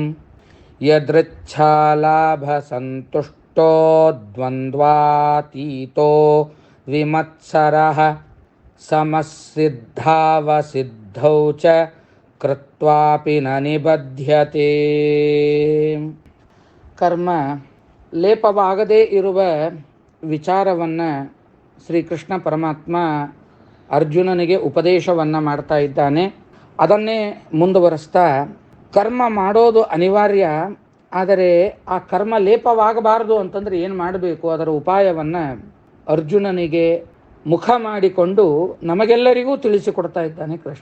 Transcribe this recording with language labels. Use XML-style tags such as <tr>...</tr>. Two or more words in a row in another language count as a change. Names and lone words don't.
<sa>ಯದೃಚ್ಛಾಲಾಭಸಂತುಷ್ಟೋ ದ್ವಂದ್ವಾತೀತೋ ವಿಮತ್ಸರಃ ಸಮಸ್ಸಿದ್ಧಾವಸಿದ್ಧೌ ಚ ಕೃತ್ವಾಪಿ ನ ನಿಬಧ್ಯತೆ.</sa> <kn>ಕರ್ಮ ಲೇಪವಾಗದೇ ಇರುವ ವಿಚಾರವನ್ನು ಶ್ರೀಕೃಷ್ಣ ಪರಮಾತ್ಮ ಅರ್ಜುನನಿಗೆ ಉಪದೇಶವನ್ನು ಮಾಡ್ತಾ ಇದ್ದಾನೆ. ಅದನ್ನೇ ಮುಂದುವರಿಸ್ತಾ, ಕರ್ಮ ಮಾಡೋದು ಅನಿವಾರ್ಯ, ಆದರೆ ಆ ಕರ್ಮ ಲೇಪವಾಗಬಾರದು ಅಂತಂದರೆ ಏನು ಮಾಡಬೇಕು, ಅದರ ಉಪಾಯವನ್ನು ಅರ್ಜುನನಿಗೆ ಮುಖ ಮಾಡಿಕೊಂಡು ನಮಗೆಲ್ಲರಿಗೂ ತಿಳಿಸಿಕೊಡ್ತಾ ಇದ್ದಾನೆ ಕೃಷ್ಣ.</kn>